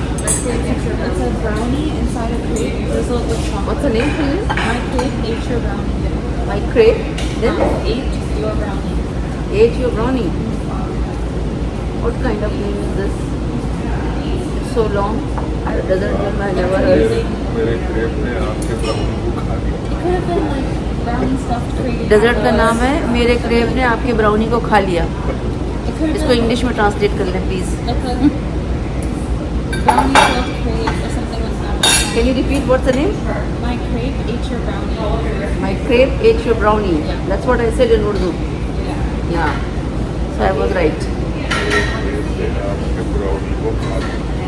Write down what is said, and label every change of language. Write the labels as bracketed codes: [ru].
[en] It's a brownie inside a crepe drizzled with chocolate. What's the name for you? My crepe ate your brownie. My crepe. Then Ate your brownie. ate your brownie. What kind of name is this? It's so long. Doesn't name I never heard. [hi] मेरे crepe ने आपके brownie को खा लिया। [en] It could have been like brownie stuffed crepe. [hi] Desert का नाम है मेरे क्रेप ने आपके ब्राउनी को खा लिया। [en] It could have [hi] इसको [en] been [hi] इंग्लिश में ट्रांसलेट कर लें please. [en] like a brownie stuffed crepe or something like that. Can you repeat what's the name? My crepe ate your brownie. My crepe ate your brownie. That's what I said in Urdu. Yeah. So I was right. [hi] आपके brownie को खा लिया।